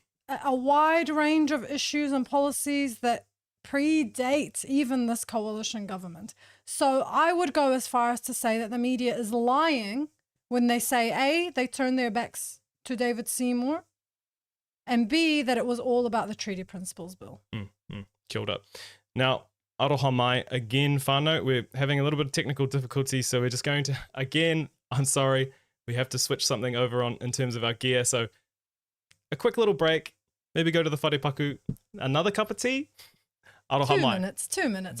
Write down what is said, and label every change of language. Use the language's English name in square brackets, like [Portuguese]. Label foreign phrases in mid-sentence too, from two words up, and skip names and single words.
[English] a wide range of issues and policies that predate even this coalition government. So I would go as far as to say that the media is lying when they say, A, they turned their backs to David Seymour, and B, that it was all about the Treaty Principles Bill. Killed up. Now, [Māori] aroha mai again, whānau. [English] We're having a little bit of technical difficulty, so we're just going to, again, I'm sorry, we have to switch something over on in terms of our gear. So a quick little break, maybe go to the wharepaku, another cup of tea. [Māori] Aroha mai. [English] 2 minutes.